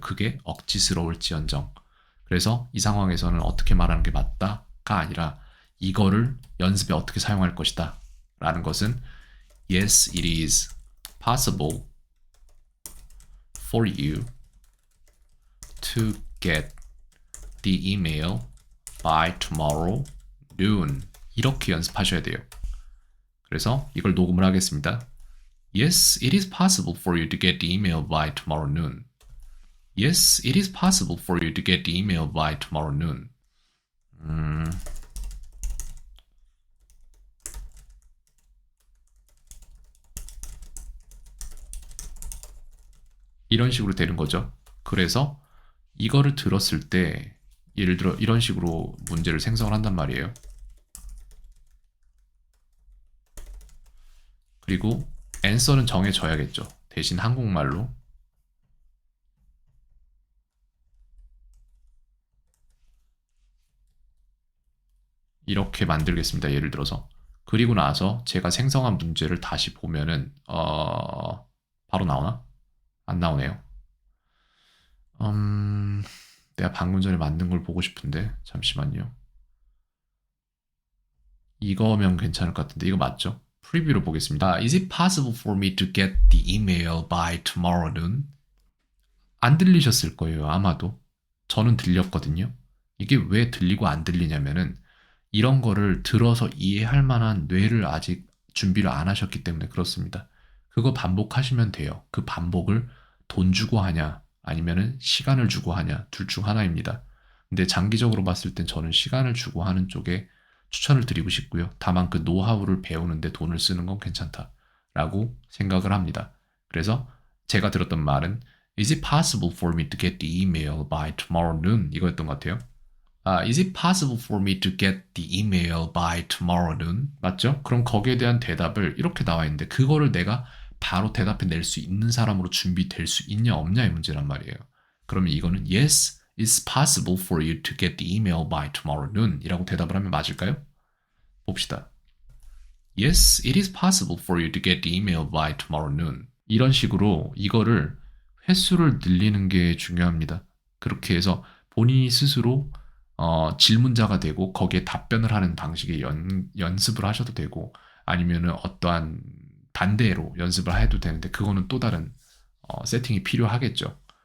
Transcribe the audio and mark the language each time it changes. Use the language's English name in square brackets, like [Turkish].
[Korean] 그게 억지스러울지언정. 그래서 이 상황에서는 어떻게 말하는 게 맞다가 아니라 이거를 연습에 어떻게 사용할 것이다 라는 것은 [English] Yes, it is possible for you to get the email by tomorrow noon. [Korean] 이렇게 연습하셔야 돼요. 그래서 이걸 녹음을 하겠습니다. [English] Yes, it is possible for you to get the email by tomorrow noon. Yes, it is possible for you to get the email by tomorrow noon. [Korean] 이런 식으로 되는 거죠. 그래서 이거를 들었을 때 예를 들어 이런 식으로 문제를 생성을 한단 말이에요. 그리고 answer는 정해져야겠죠. 대신 한국말로 이렇게 만들겠습니다. 예를 들어서. 그리고 나서 제가 생성한 문제를 다시 보면은 바로 나오나? 안 나오네요. 내가 방금 전에 만든 걸 보고 싶은데 잠시만요. 이거면 괜찮을 것 같은데 이거 맞죠? 프리뷰로 보겠습니다. [English] Is it possible for me to get the email by tomorrow noon? [Korean] 안 들리셨을 거예요, 아마도. 저는 들렸거든요. 이게 왜 들리고 안 들리냐면은 이런 거를 들어서 이해할 만한 뇌를 아직 준비를 안 하셨기 때문에 그렇습니다. 그거 반복하시면 돼요. 그 반복을 돈 주고 하냐 아니면은 시간을 주고 하냐 둘 중 하나입니다. 근데 장기적으로 봤을 땐 저는 시간을 주고 하는 쪽에 추천을 드리고 싶고요. 다만 그 노하우를 배우는데 돈을 쓰는 건 괜찮다라고 생각을 합니다. 그래서 제가 들었던 말은 [English] Is it possible for me to get the email by tomorrow noon? [Korean] 이거였던 것 같아요. [English] Is it possible for me to get the email by tomorrow noon? [Korean] 맞죠? 그럼 거기에 대한 대답을 이렇게 나와 있는데 그거를 내가 바로 대답해 낼 수 있는 사람으로 준비될 수 있냐 없냐의 문제란 말이에요. 그러면 이거는 [English] Yes, it's possible for you to get the email by tomorrow noon [Korean] 이라고 대답을 하면 맞을까요? 봅시다. [English] Yes, it is possible for you to get the email by tomorrow noon. [Korean] 이런 식으로 이거를 횟수를 늘리는 게 중요합니다. 그렇게 해서 본인이 스스로 질문자가 되고 거기에 답변을 하는 방식의 연습을 하셔도 되고 아니면은 어떠한 반대로 연습을 해도 되는데 그거는 또 다른 세팅이 필요하겠죠.